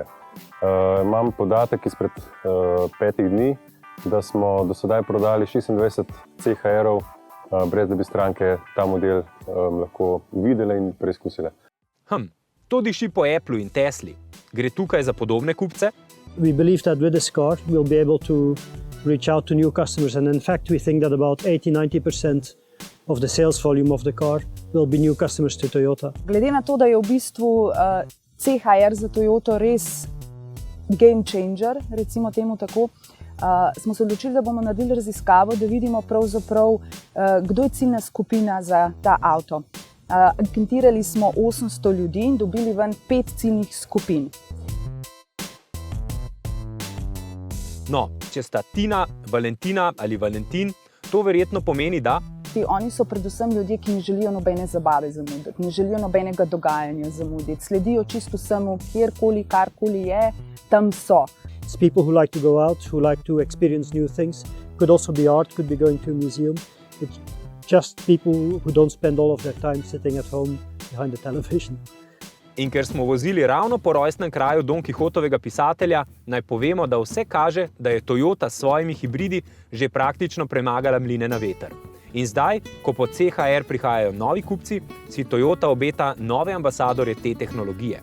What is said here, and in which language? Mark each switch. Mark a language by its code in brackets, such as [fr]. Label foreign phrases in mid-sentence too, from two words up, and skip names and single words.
[sl] Imam podatek izpred 5 dni, da smo do sedaj prodali 26 CHR-ov, brez da bi stranke ta model lahko videle in preizkusile. To diši po Applu in Tesli. Gre tukaj za podobne kupce? [en] We believe that with this car we'll be able to reach out to new customers, and in fact we think that about 80–90% of the sales volume of the car will be new customers to Toyota. [sl] Glede na to, da je v bistvu CHR za Toyoto res [en] game changer, [sl] recimo temu tako, smo se odločili, da bomo naredili raziskavo, da vidimo pravzaprav, kdo je ciljna skupina za ta avto. Anketirali smo 800 ljudi in dobili ven 5 ciljnih skupin. No, če sta Tina, Valentina ali Valentin, to verjetno pomeni, da Oni so predvsem ljudje, ki ne želijo nobene zabave zamuditi, ne želijo nobenega dogajanja zamuditi, sledijo čisto vsemu, kjerkoli, karkoli je, tam so. [en] It's people who like to go out, who like to experience new things. Could also be art, could be going to a museum. It's just people who don't spend all of their time sitting at home behind the television. [sl] In ker smo vozili ravno po rojstnem kraju Don Kihotovega pisatelja, naj povemo, da vse kaže, da je Toyota s svojimi hibridi že praktično premagala mline na veter. In zdaj, ko po CHR prihajajo novi kupci, si Toyota obeta nove ambasadorje te tehnologije.